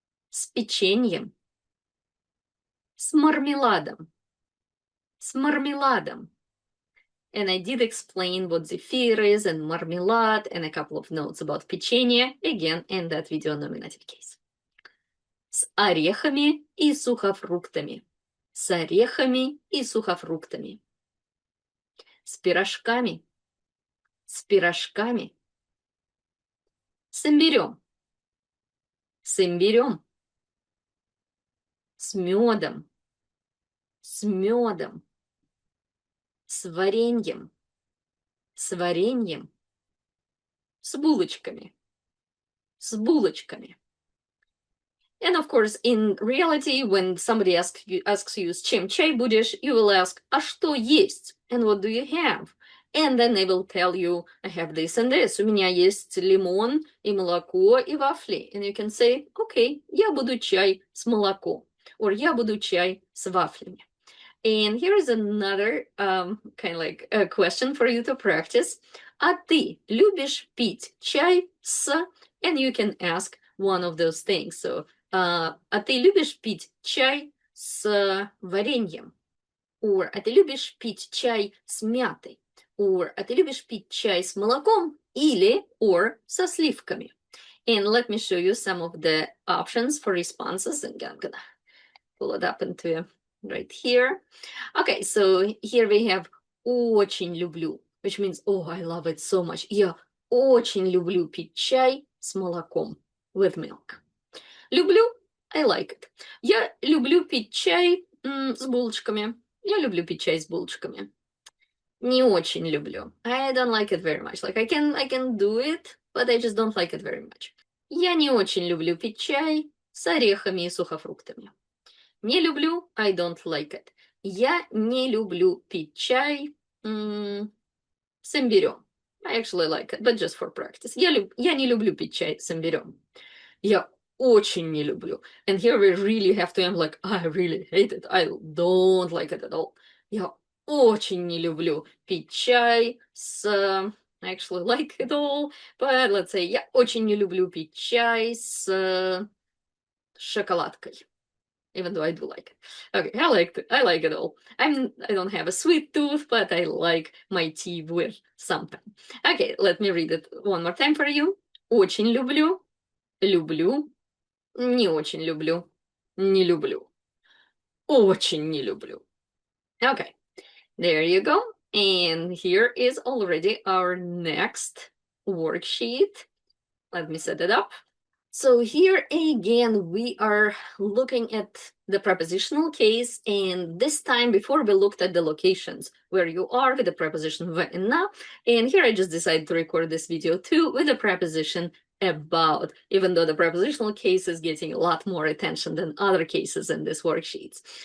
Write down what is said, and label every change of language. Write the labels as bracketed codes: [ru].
[ru] С печеньем. С мармеладом. С мармеладом. [en] And I did explain what zephyr is and marmelade and a couple of notes about печенье, again, in that video nominative case. [ru] С орехами и сухофруктами. С орехами и сухофруктами. С пирожками. С пирожками. С имбирем. С имбирем. С медом. С медом. С вареньем. С вареньем. С булочками. С булочками. [en] And of course, in reality, when somebody asks you [ru] "С чем чай будешь?", [en] you will ask [ru] "А что есть?" [en] and "What do you have?" And then they will tell you "I have this and this". [ru] У меня есть лимон и молоко и вафли. [en] And you can say "Okay, [ru] я буду чай с молоком", [en] or [ru] "Я буду чай с вафлями". [en] And here is another kind of like a question for you to practice. [ru] А ты любишь пить чай с? [en] And you can ask one of those things. So, [ru] а ты любишь пить чай с вареньем? [en] Or [ru] а ты любишь пить чай с мятой? Or а ты любишь пить чай с молоком? Или [en] or [ru] со сливками? [en] And let me show you some of the options for responses. And I'm gonna pull it up into right here. Okay, so here we have [ru] очень люблю, [en] which means, oh, I love it so much. [ru] Я очень люблю пить чай с молоком, [en] with milk. [ru] Люблю, [en] I like it. [ru] Я люблю пить чай с булочками. Я люблю пить чай с булочками. Не очень люблю. [en] I don't like it very much. Like I can do it, but I just don't like it very much. [ru] Я не очень люблю пить чай с орехами и сухофруктами. Не люблю, [en] I don't like it. [ru] Я не люблю пить чай с имбирем. [en] I actually like it, but just for practice. [ru] Я не люблю пить чай с имбирем. Я очень не люблю. [en] And here we really have to, I'm like, I really hate it. I don't like it at all. [ru] Я очень не люблю пить чай с... [en] I actually like it all, but let's say, [ru] я очень не люблю пить чай с шоколадкой. [en] Even though I do like it. Okay, I like it all. I don't have a sweet tooth, but I like my tea with something. Okay, let me read it one more time for you. [ru] Очень люблю, люблю, не очень люблю, не люблю, очень не люблю. [en] Okay, there you go. And here is already our next worksheet. Let me set it up. So here again, we are looking at the prepositional case, and this time before we looked at the locations where you are with the preposition "в" and "на", and here I just decided to record this video too with the preposition about, even though the prepositional case is getting a lot more attention than other cases in these worksheets.